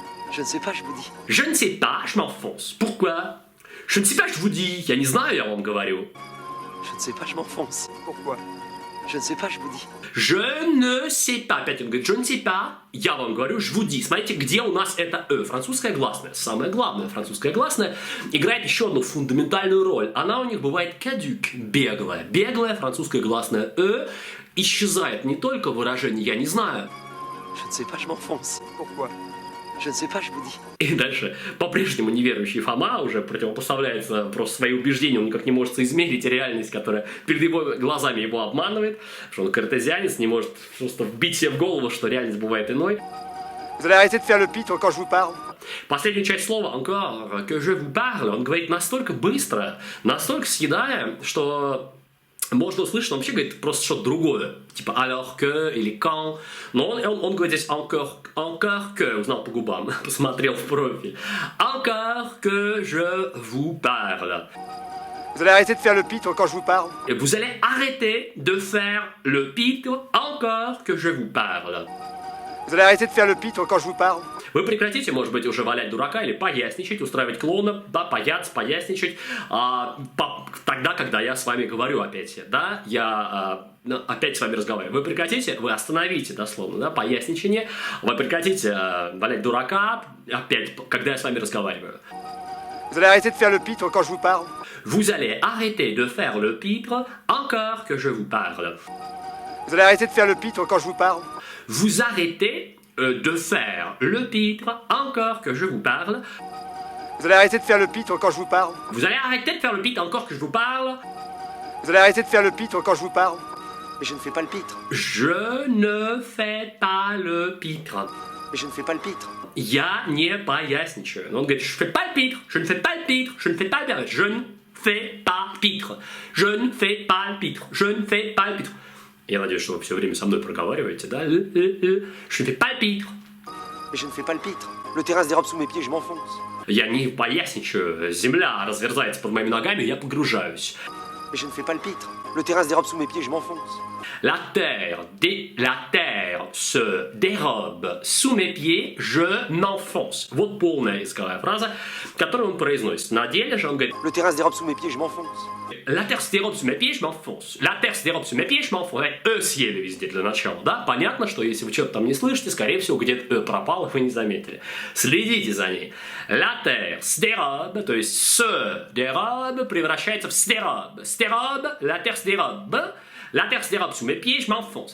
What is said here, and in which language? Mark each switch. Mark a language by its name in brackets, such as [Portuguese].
[French] Je ne sais pas, je vous dis. Je ne sais pas, je m'enfonce. Pourquoi? Je ne sais pas, je vous dis. [Russian] Я не знаю, я вам говорю. [French] Je ne sais pas, je m'enfonce. Pourquoi? Je ne sais pas, je vous dis. Je ne sais pas. [Russian] Опять он говорит, [French] je ne sais pas. [Russian] Я вам говорю, [French] je vous dis. [Russian] Смотрите, где у нас это «э». Французская гласная. Самое главное, французская гласная играет еще одну фундаментальную роль. Она у них бывает caduc, беглая. Беглая французская гласная «э» исчезает не только в выражении «я не знаю». [French] Je ne sais pas, je m'enfonce. Pourquoi? Je ne sais pas, je vous dis. [Russian] И дальше по-прежнему неверующий Фома уже противопоставляется просто свои убеждения, он никак не может соизмерить реальность, которая перед его глазами его обманывает, потому что он картезианец, не может просто вбить себе в голову, что реальность бывает иной. [French] Vous allez arrêter de faire le pitre quand je vous parle? [Russian] Последнюю часть слова [French] encore que je vous parle, [Russian] он говорит настолько быстро, настолько съедая, что можно услышать, он вообще говорит просто что-то другое, типа [French] alors que [Russian] или quand, но он говорит здесь encore que, узнал по губам, посмотрел в профиль, encore que je vous parle. [French] Vous allez arrêter de faire le pitre quand je vous parle? Et vous allez arrêter de faire le pitre encore que je vous parle. Vous allez arrêter de faire le pitre quand je vous parle? [Russian] Вы прекратите, может быть, уже валять дурака или поясничать, устраивать клоунов, да, паяться, поясничать, тогда, когда я с вами говорю опять, да, я опять с вами разговариваю. Вы прекратите, вы остановите, дословно, да, поясничание, вы прекратите валять дурака, опять, когда я с вами разговариваю. [French] Vous allez arrêter de faire le pitre quand je vous parle? Vous allez arrêter de faire le pitre encore que je vous parle. Vous allez arrêter de faire le pitre quand je vous parle? Vous arrêtez de faire le pitre encore que je vous parle. Vous allez arrêter de faire le pitre quand je vous parle? Vous allez arrêter de faire le pitre encore que je vous parle. Vous allez arrêter de faire le pitre quand je vous parle? Mais je ne fais pas le pitre. Je ne fais pas le pitre. Mais je ne fais pas le pitre. [Russian] Я не поясничаю. Он говорит, [French] je fais pas le pitre, je ne fais pas le pitre, je ne fais pas le pitre, je ne fais pas pitre, je ne fais pas le pitre, je ne fais pas le pitre. [Russian] Я надеюсь, что вы все время со мной проговариваете, да? [French] Je ne fais pas le pitre. Mais je ne fais pas le pitre. Le terrain se dérobe sous mes pieds, je m'enfonce. [Russian] Я не поясничаю. Земля разверзается под моими ногами, я погружаюсь. [French] Mais je ne fais pas le pitre. Le terrain se dérobe sous mes pieds, je m'enfonce. La terre se dérobe sous mes pieds, je m'enfonce. [Russian] Вот полная языковая фраза, которую он произносит. На деле же он говорит: [French] Le terrain se dérobe sous mes pieds, je m'enfonce. La terre se dérobe sous mes pieds, je m'enfonce. La terre se dérobe sous mes pieds, je m'enfonce. [Russian] Съели везде для начала, да? Понятно, что если вы что-то там не слышите, скорее всего, где-то пропало, вы не заметили. Следите за ней. [French] La terre se dérobe, [Russian] то есть [French] se dérobe [Russian] превращается в [French] stérobe. Stérobe, la terre se dérobe. La terre se dérobe sous mes pieds, je m'enfonce.